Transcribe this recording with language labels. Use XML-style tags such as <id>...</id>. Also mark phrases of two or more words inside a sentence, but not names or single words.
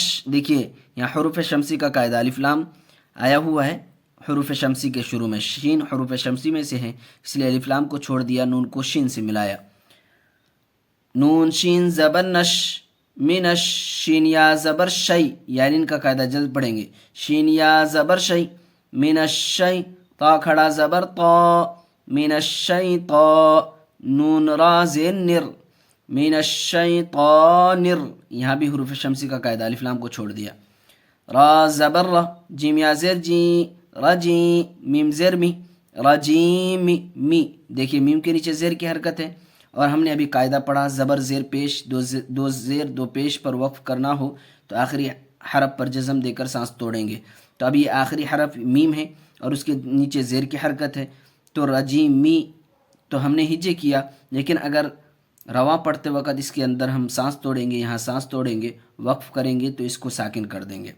<ur>دیکھیے یہاں حروف شمسی کا قاعدہ الف لام آیا ہوا ہے حروف شمسی کے شروع میں، شین حروف شمسی میں سے ہے اس لیے الف لام کو چھوڑ دیا، نون کو شین سے ملایا. نون شین زبر نش منش شین یا زبر شی، یعنی ان کا قاعدہ جلد پڑھیں گے. شین یا زبر شی</ur> <ar>من الشی،</ar> <ur>تا کھڑا زبر تا</ur> <ar>من الشیطا،</ar> <ur>نون را زیر نر</ur> <ar>من الشیطان،</ar> <ur>یہاں بھی حروف شمسی کا قاعدہ الف لام کو چھوڑ دیا. را زبر را جیم یا زیر جی رجی میم زیر می رجیم می. دیکھیے میم کے نیچے زیر کی حرکت ہے اور ہم نے ابھی قاعدہ پڑھا زبر زیر پیش دو زیر دو پیش پر وقف کرنا ہو تو آخری حرف پر جزم دے کر سانس توڑیں گے. تو اب یہ آخری حرف میم ہے اور اس کے نیچے زیر کی حرکت ہے تو رجیم می، تو ہم نے ہجے کیا، لیکن اگر رواں پڑھتے وقت اس کے اندر ہم سانس توڑیں گے، یہاں سانس توڑیں گے، وقف کریں گے تو اس کو ساکن کر دیں گے.</ur>